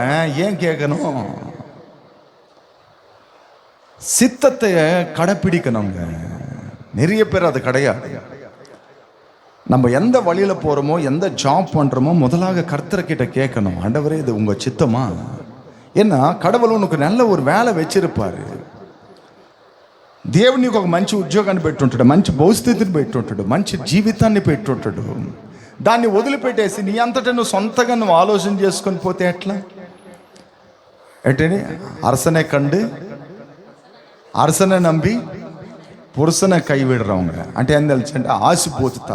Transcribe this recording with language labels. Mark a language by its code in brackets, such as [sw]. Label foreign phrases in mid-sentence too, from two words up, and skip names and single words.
[ta] ஏன் கேட்கணும்? சித்தத்தை கடைப்பிடிக்கணுங்க. நிறைய பேர் அது கிடையாது. நம்ம எந்த வழியில போறோமோ, எந்த ஜாப் பண்றோமோ, முதலாக கர்த்தர்கிட்ட கேட்கணும், ஆண்டவரே இது உங்க சித்தமா? ஏன்னா கடவுள் உனக்கு நல்ல ஒரு வேலை வச்சிருப்பாரு. [te] దేవుడు నీకు ఒక మంచి ఉద్యోగాన్ని పెట్టుంటాడు, మంచి భవిష్యత్తుని పెట్టుంటాడు, మంచి జీవితాన్ని పెట్టుంటాడు. దాన్ని వదిలిపెట్టేసి నీ అంతటా నువ్వు సొంతగా నువ్వు ఆలోచన చేసుకొని పోతే ఎట్లా? ఏంటని [ta] அரசனை கண்டு அரசனை நம்பி புருஷனை கைவிடறாங்க [te] అంటే ఏం తెలుసు అంటే ఆశపోతాను.